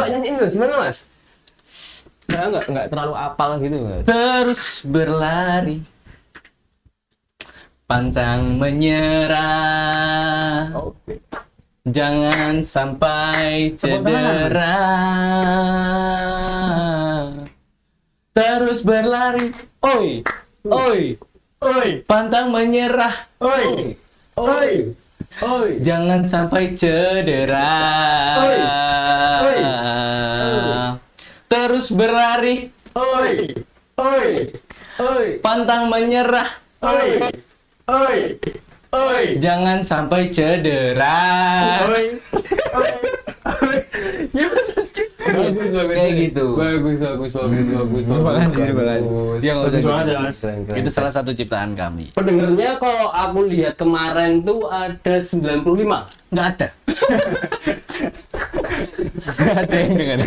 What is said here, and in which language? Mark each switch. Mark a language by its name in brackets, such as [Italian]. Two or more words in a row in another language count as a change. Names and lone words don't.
[Indonesian] coba nyanyiin Mas, gimana Mas? Saya nggak terlalu apal gitu Mas. Terus berlari, pantang menyerah, Oke. jangan sampai cedera, terus berlari, oi, oi, Oi, pantang menyerah, oi, Oi. Oi. jangan sampai cedera, Oi. Oi. terus berlari, oi, oi, Oi. pantang menyerah, oi, oi, oi, jangan sampai cedera. oi, oi. Bagus, bagus. Kayak gitu. Bagus. Terima kasih. Dia nggak usah Bagus banget gitu. ya, Mas. Itu salah satu ciptaan kami. Pendengarnya kalau aku lihat kemarin tuh ada 95. Nggak ada. Nggak ada yang dengerin.